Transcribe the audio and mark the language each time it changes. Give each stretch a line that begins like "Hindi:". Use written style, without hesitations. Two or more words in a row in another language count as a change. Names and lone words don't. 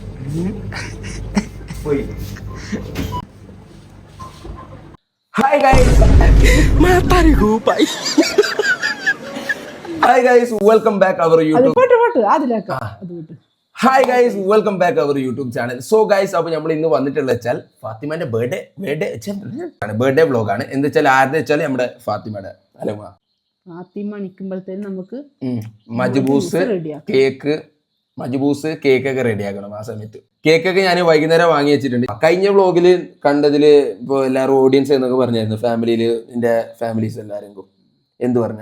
English: Hi guys. Matari ko pa. Hi guys, welcome back our YouTube. Hi guys, welcome back our YouTube channel. So guys,
Malayalam: അപ്പോൾ നമ്മൾ ഇന്ന് വന്നിട്ടുള്ള വെച്ചാൽ ഫാത്തിമാന്റെ ബർത്ത്ഡേ വ്ലോഗ് ആണ്. എന്താ വെച്ചാൽ ആരുടെ വെച്ചാൽ നമ്മുടെ ഫാത്തിമയുടെ അലമ ഫാത്തിമ നിൽക്കുമ്പോഴത്തേനും നമുക്ക് മജ്ബൂസ് കേക്കൊക്കെ റെഡിയാക്കണം. ആ സമയത്ത് കേക്കൊക്കെ ഞാൻ വൈകുന്നേരം വാങ്ങി വെച്ചിട്ടുണ്ട്. കഴിഞ്ഞ വ്ലോഗില് കണ്ടതില് ഇപ്പൊ എല്ലാവരും ഓഡിയൻസ് എന്നൊക്കെ പറഞ്ഞായിരുന്നു, ഫാമിലിയില് എന്റെ ഫാമിലീസ് എല്ലാരും എന്ത് പറഞ്ഞു?